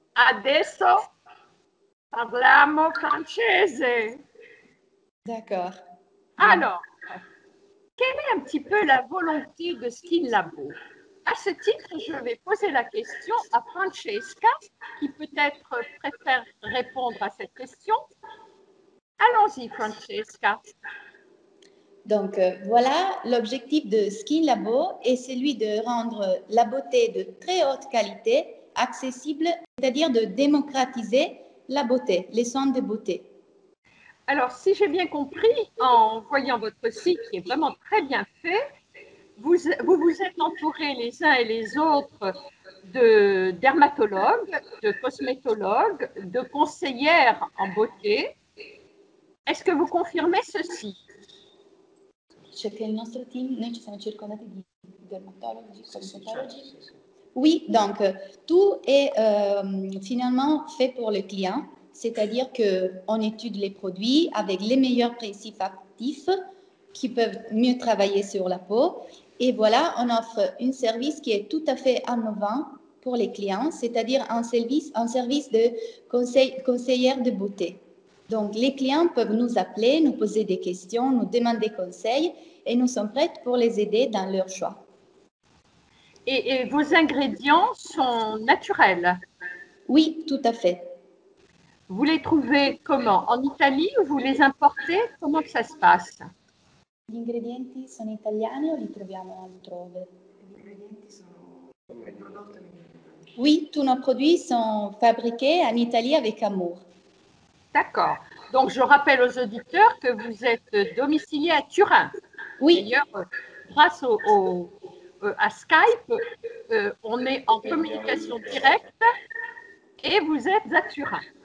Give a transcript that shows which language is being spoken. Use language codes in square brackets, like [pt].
[it] Adesso parliamo francese. [fr] D'accord. Alors, quelle est un petit peu la volonté de Skin Labo? À ce titre, je vais poser la question à Francesca, qui peut-être préfère répondre à cette question. Allons-y, Francesca. Donc, voilà, l'objectif de Skin Labo est celui de rendre la beauté de très haute qualité accessible, c'est-à-dire de démocratiser la beauté, les soins de beauté. Alors, si j'ai bien compris, en voyant votre site qui est vraiment très bien fait, vous vous êtes entourés les uns et les autres de dermatologues, de cosmétologues, de conseillères en beauté. Est-ce que vous confirmez ceci? [it] C'è il nostro team, noi ci siamo circondati di dermatologi, cosmetologi. [fr] Oui, donc tout est finalement fait pour le client, c'est-à-dire qu'on étudie les produits avec les meilleurs principes actifs qui peuvent mieux travailler sur la peau. Et voilà, on offre un service qui est tout à fait innovant pour les clients, c'est-à-dire un service de conseillère de beauté. Donc, les clients peuvent nous appeler, nous poser des questions, nous demander conseils et nous sommes prêtes pour les aider dans leur choix. Et vos ingrédients sont naturels? Oui, tout à fait. Vous les trouvez comment? En Italie ou vous les importez? Comment que ça se passe? [it] Gli ingredienti sono italiani o li troviamo altrove? Gli ingredienti sono prodotti in Italia. [fr] Oui, tous nos produits sont fabriqués en Italie avec amour. D'accord. Donc, je rappelle aux auditeurs que vous êtes domicilié à Turin. Oui. D'ailleurs, grâce à Skype, on est en communication directe et vous êtes à Turin.